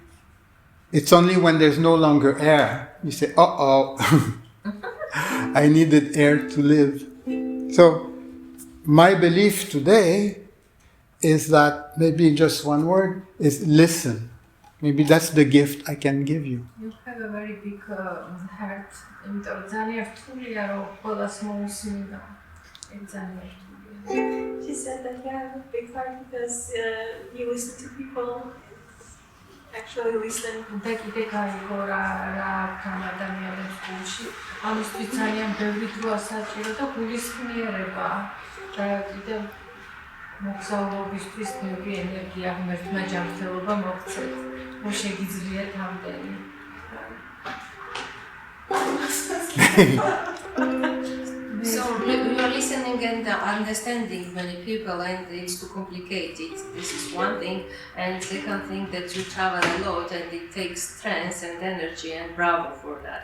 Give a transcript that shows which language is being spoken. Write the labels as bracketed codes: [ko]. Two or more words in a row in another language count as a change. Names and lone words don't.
[en] It's only when there's no longer air, you say, uh-oh, I needed air to live. So my belief today is that, maybe just one word, is listen. Maybe that's the gift I can give you. You have a very big heart. [ka] იმიტომ ძალიან რთულია რომ ყველას მოусმინო. [en] She said that you have a big heart because you listen to people. Actually listen. [ka] და კიდე გაიგო რა თან ადამიანებს გულში. ამისთვის ძალიან ბევრი დროა საჭირო და გულისხმიერება. და კიდე მოგზაურობისთვის ბევრი ენერგია ღმერთმა ჯანმრთელობა მოგცეთ. რომ შეგიძლიათ ამდენი. [en] So you are listening and understanding many people, and it's too complicated. This is one thing, and second thing that you travel a lot and it takes strength and energy, and bravo for that.